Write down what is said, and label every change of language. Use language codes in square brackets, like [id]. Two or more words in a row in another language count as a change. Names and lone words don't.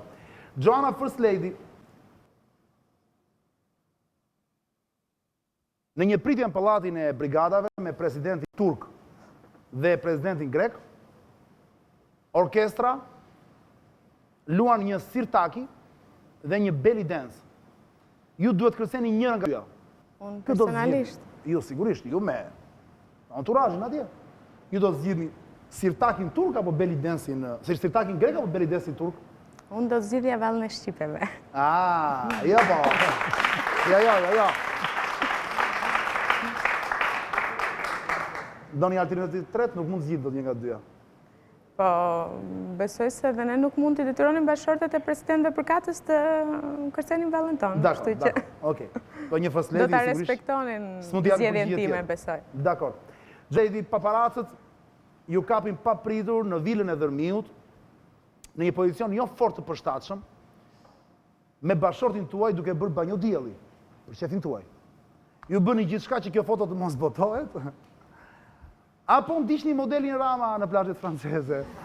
[sq] Joana [en] First Lady, [sq] në një pritje në pallatin e brigadave me presidentin turk, dhe presidentin grek, orkestra luan një sirtaki dhe një [en] belly dance. [sq] Ju duhet kërceni njërën nga dyja. Unë personalisht. Jo, sigurisht, ju me entourage-in atje. Ju do të zgjidhni sirtakin turk apo [en] belly dance- [sq] in, sirtakin grek apo [en] belly dance- [sq] in turk? Unë do të zgjidhja vallën e shqipeve. Ja po. Ja. Do një alternativë të tretë, nuk mund zgjidh do një nga dyja. Po, besoj se dhe ne nuk mund të detyronim bashkëshortet e presidentëve përkatës të kërcenin vallën tonë. Dakor, okej. Po një [en] first lady [sq] do ta sigurisht respektonin s'mund t'japë zgjedhjen përgjigje time, tjetër. besoj. Dakor. Gjedi, paparacët ju kapin pa pritur në vilën e Dërmiut, në një pozicion jo fort të përshtatshëm, me bashkëshortin tuaj duke bërë banjo dielli, për shefin tuaj. Ju bëni gjithçka që kjo foto të mos botohet, apo ndiqni modelin Rama në plazhet franceze.